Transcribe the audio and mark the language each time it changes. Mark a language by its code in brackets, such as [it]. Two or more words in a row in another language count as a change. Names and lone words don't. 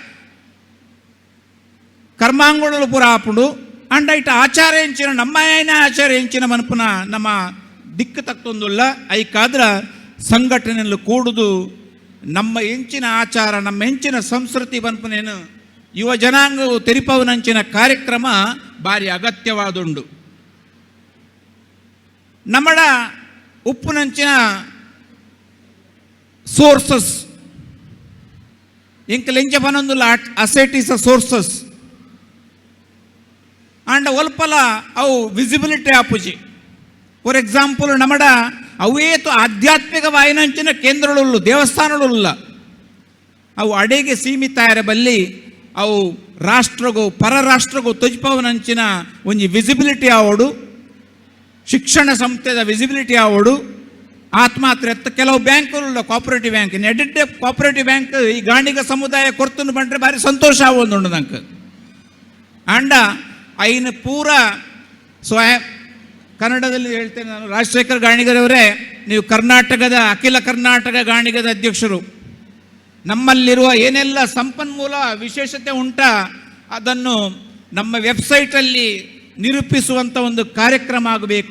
[tcy] ಕರ್ಮಾಂಗಗಳು ಪೂರ ಆಪುಡು ಅಂಡ ಇಟ್ಟ ಆಚಾರ ಎಂಚಿನ ನಮ್ಮ ಏನೇ ಆಚಾರ ಎಂಚಿನ ಮನಪುನ ನಮ್ಮ ದಿಕ್ಕು ತಕ್ತೊಂದುಲ್ಲ ಐಕಾದ್ರ ಸಂಘಟನೆಯಲ್ಲಿ ಕೂಡುದು ನಮ್ಮ ಹೆಂಚಿನ ಆಚಾರ ನಮ್ಮ ಹೆಂಚಿನ ಸಂಸ್ಕೃತಿ ಬನ್ಪನೇನು ಯುವ ಜನಾಂಗವು ತೆರಿಪವನಂಚಿನ ಕಾರ್ಯಕ್ರಮ ಭಾರಿ ಅಗತ್ಯವಾದುಂಡು. ನಮ್ಮಡ ಉಪ್ಪುನಂಚಿನ ಸೋರ್ಸಸ್ ಇಂಕಲೆಂಚ ಪನೊಂದುಲ್ಲ [en] asset is a sources [tcy] ಅಂಡ್ ಒಲ್ಪಲ ಅವು ವಿಸಿಬಿಲಿಟಿ ಆಪುಜಿ. [en] for example [tcy] ನಮ್ಮಡ ಅವೇತು ಆಧ್ಯಾತ್ಮಿಕ ವಾಯಿನಂಚಿನ ಕೇಂದ್ರಗಳು ದೇವಸ್ಥಾನಗಳು ಅವು ಅಡೆಗೆ ಸೀಮಿತ ಬಲ್ಲಿ ಅವು ರಾಷ್ಟ್ರಗೂ ಪರರಾಷ್ಟ್ರಗೂ ತೊಜ್ಪವನಂಚಿನ ಒಂಜಿ ವಿಸಿಬಿಲಿಟಿ ಆವೋಡು, ಶಿಕ್ಷಣ ಸಂಸ್ಥೆದ ವಿಸಿಬಿಲಿಟಿ ಆವೋಡು. ಆತ್ಮಾತ್ರ ಕೆಲವು ಬ್ಯಾಂಕ್ಗಳು [en] cooperative bank [tcy] ಎಡಿಟ್ [en] cooperative bank [tcy] ಈ ಗಾಣಿಗ ಸಮುದಾಯ ಕೊರ್ತನು ಬಂದರೆ ಭಾರಿ ಸಂತೋಷ ಆವೊಂದುಂಡು ನಂಗೆ. ಅಂಡ ಐನ ಪೂರ [kn] ಕನ್ನಡದಲ್ಲಿ ಹೇಳ್ತೇನೆ ನಾನು, ರಾಜಶೇಖರ್ ಗಾಣಿಗರವರೇ, ನೀವು ಕರ್ನಾಟಕದ ಅಖಿಲ ಕರ್ನಾಟಕ ಗಾಣಿಗದ ಅಧ್ಯಕ್ಷರು. ನಮ್ಮಲ್ಲಿರುವ ಏನೆಲ್ಲ ಸಂಪನ್ಮೂಲ ವಿಶೇಷತೆ ಉಂಟಾ ಅದನ್ನು ನಮ್ಮ ವೆಬ್ಸೈಟಲ್ಲಿ ನಿರೂಪಿಸುವಂಥ ಒಂದು ಕಾರ್ಯಕ್ರಮ ಆಗಬೇಕು.